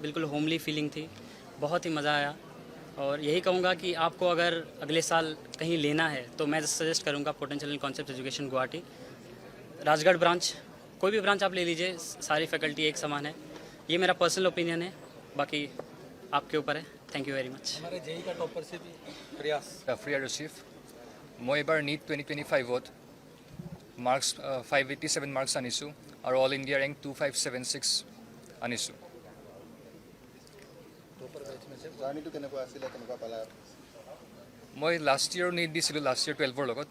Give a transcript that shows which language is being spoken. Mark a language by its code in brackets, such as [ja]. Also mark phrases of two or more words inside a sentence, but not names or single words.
[hi] बिल्कुल होमली फीलिंग थी, बहुत ही मज़ा आया। और यही कहूँगा कि आपको अगर अगले साल कहीं लेना है तो मैं सजेस्ट करूँगा पोटेंशियल एंड कॉन्सेप्ट एजुकेशन गुवाहाटी, राजगढ़ ब्रांच, कोई भी ब्रांच आप ले लीजिए, सारी फैकल्टी एक समान है। ये मेरा [en] personal opinion [hi] है, बाकी आपके ऊपर है। [en] thank you very much. [hi] हमारे जेई का टॉपर से भी प्रयास [as] জাফৰিয়া ৰচিফ। মই এবাৰ নীট 2025ত মাৰ্কছ 587 মাৰ্কছ আনিছোঁ আৰু [en] all India rank [as] 2576 আনিছোঁ। মই [en] last year [as] নীট দিছিলোঁ, [en] last year [as] 12ৰ লগত।